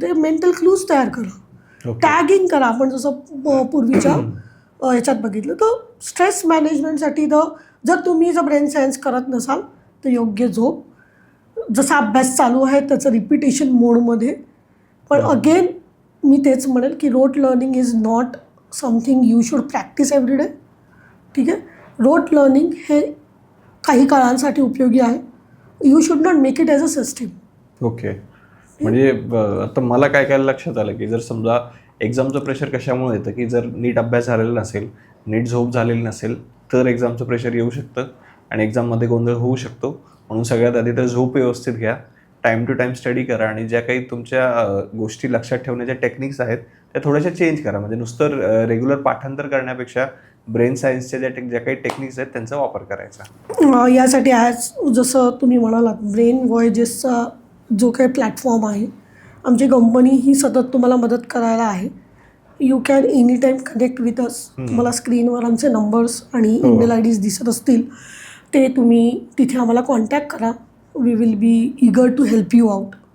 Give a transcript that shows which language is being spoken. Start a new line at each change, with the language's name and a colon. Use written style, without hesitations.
Marathi: ते mental clues तयार करा, टॅगिंग करा. आपण जसं पूर्वीच्या ह्याच्यात बघितलं तर स्ट्रेस मॅनेजमेंटसाठी जर ब्रेन सायन्स करत नसाल तर योग्य झोप, जसा अभ्यास चालू आहे त्याचं रिपिटेशन मोडमध्ये. पण अगेन मी तेच म्हणेल की
English: Rote learning is not something you should practice every day.
Marathi: ठीक आहे, रोट लर्निंग हे काही काळांसाठी उपयोगी आहे.
English: You should not make it as a system.
Marathi: Okay, म्हणजे आता मला काय काय लक्षात आलं की जर समजा एक्झामचं प्रेशर कशामुळे येतं की जर नीट अभ्यास झालेला नसेल, नीट झोप झालेली नसेल तर एक्झामचं प्रेशर येऊ शकतं आणि एक्झाममध्ये गोंधळ होऊ शकतो. म्हणून सगळ्यात आधी तर झोप व्यवस्थित घ्या, टाईम टू टाईम स्टडी करा आणि ज्या काही तुमच्या गोष्टी लक्षात ठेवण्याच्या टेक्निक्स आहेत त्या थोड्याशा चेंज करा. म्हणजे नुसतं रेग्युलर पाठांतर करण्यापेक्षा ब्रेन सायन्सच्या ज्या काही टेक्निक्स आहेत त्यांचा वापर करायचा. यासाठी आज जसं तुम्ही म्हणालात ब्रेन व्हॉयजेसचा जो काही प्लॅटफॉर्म आहे, आमची कंपनी ही सतत तुम्हाला मदत करायला आहे.
English: You can any time connect with us.
Marathi: तुम्हाला स्क्रीनवर आमचे नंबर्स आणि ईमेल आय डीज दिसत असतील, ते तुम्ही तिथे आम्हाला कॉन्टॅक्ट करा.
English: We will be eager to help you out.